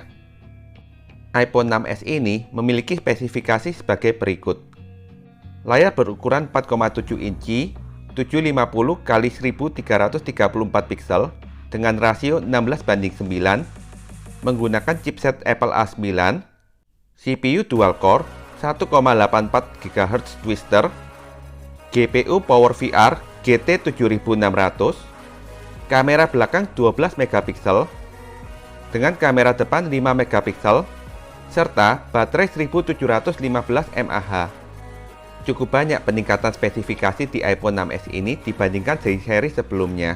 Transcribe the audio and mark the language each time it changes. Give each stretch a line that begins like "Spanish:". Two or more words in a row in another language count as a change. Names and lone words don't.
Indonesian: iPhone 6s ini memiliki spesifikasi sebagai berikut. Layar berukuran 4,7 inci, 750 x 1334 piksel dengan rasio 16:9, menggunakan chipset Apple A9, CPU dual core, 1,84 GHz twister, GPU PowerVR GT7600, kamera belakang 12 megapiksel, dengan kamera depan 5 megapiksel serta baterai 1715 mAh. Cukup banyak peningkatan spesifikasi di iPhone 6s ini dibandingkan seri-seri sebelumnya.